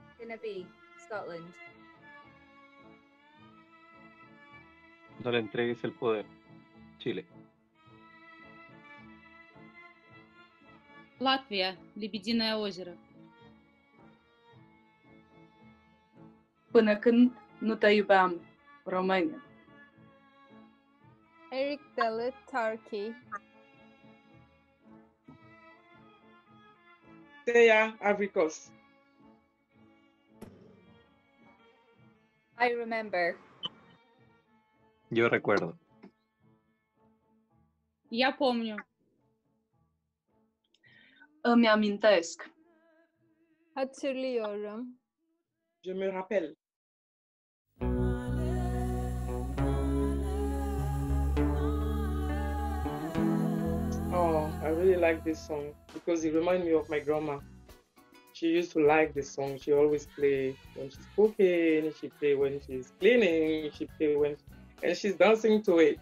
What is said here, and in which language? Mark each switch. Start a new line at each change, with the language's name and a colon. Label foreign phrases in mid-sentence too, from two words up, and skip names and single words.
English: be? Scotland.
Spanish: No le entregues el poder. Chile.
Russian: Латвия, Лебединое озеро.
Romanian: Până când nu te iubeam, România.
English: Eric Dalı, Turkey. Teya, Africos. I remember.
Spanish: Yo recuerdo.
Russian: Я помню.
Romanian: Îmi amintesc.
Turkish: Hatırlıyorum.
French: Je me rappelle.
English: Oh, I really like this song because it reminds me of my grandma. She used to like this song. She always play when she's cooking, she play when she's cleaning, she play when, and she's dancing to it.